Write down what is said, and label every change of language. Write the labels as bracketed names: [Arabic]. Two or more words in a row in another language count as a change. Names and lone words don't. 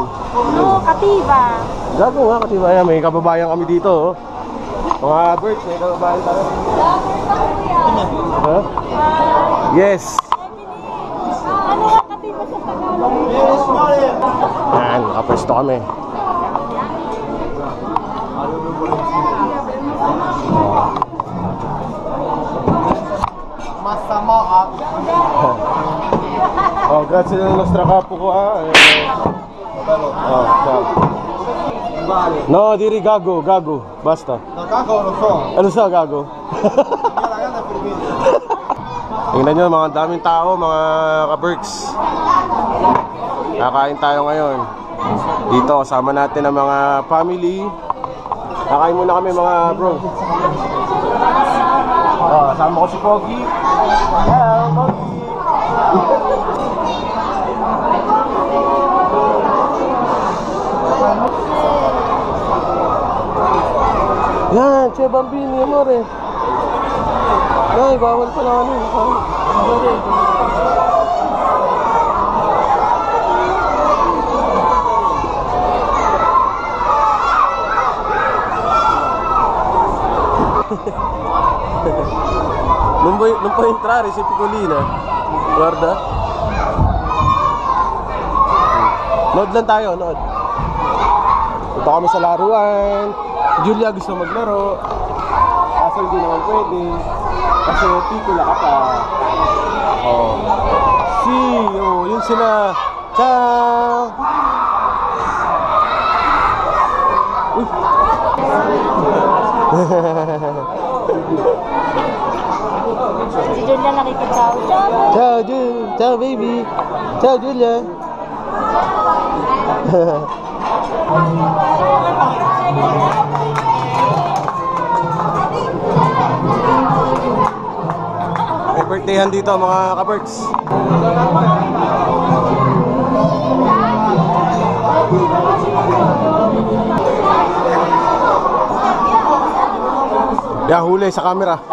[Filipino] No, katiba. Gago nga, katiba. Yan, may kababayan kami dito oh. Mga Berks, may kababayan tayo. Ha? Yes. Ano nga katiba sa Tagalog? Yan, nakapwesto kami. [Italian] Oh, grazie del nostro capo qua. Oh, ciao. No, [Filipino] diri gago, gago, basta. [Italian] No, caco lo so. [Filipino] Ano sa gago? Tingnan nyo, mga daming tao, mga ka-Berks. Kakain tayo ngayon. Dito, kasama natin ang mga family. Kakain muna kami mga bro. Oh, kasama ko si Pogi. Hello, Pogi. Yan, [Italian] Che Bambini, amore. [Filipino] Ay, bawal pa na ano. [Italian] Non puoi entrare, sei piccolina. Guarda. [Filipino] Nood lang tayo, nood. Punta kami sa laruan. Julia gusto maglaro. Kaso hindi naman pwede. Kasi pikula ka pa. Oh. Oh, yun sila. Ciao. Uy. Si Julia nakikitaw. [Italian] Ciao, ciao baby. Ciao Julia. [Filipino] May birthdayhan dito mga ka-Berks. Yeah, huli sa camera.